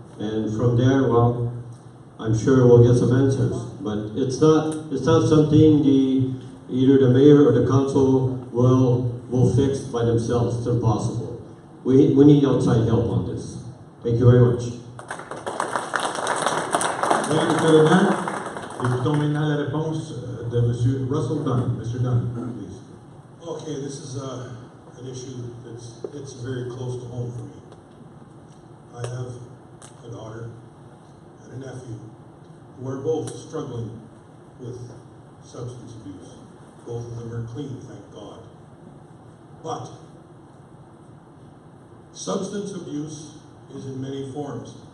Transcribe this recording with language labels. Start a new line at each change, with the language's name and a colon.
English: And from there, well, I'm sure we'll get some answers. But it's not something either the mayor or the council will fix by themselves. It's impossible. We need outside help on this. Thank you very much. Thank you, Mr. Leblanc.
French: Écoutons maintenant la réponse de M.
English: Russell Dunn. Mr. Dunn, please. Okay, this is an issue that's very close to home for me. I have a daughter and a nephew who are both struggling with substance abuse. Both of them are clean, thank God. But substance abuse is in many forms.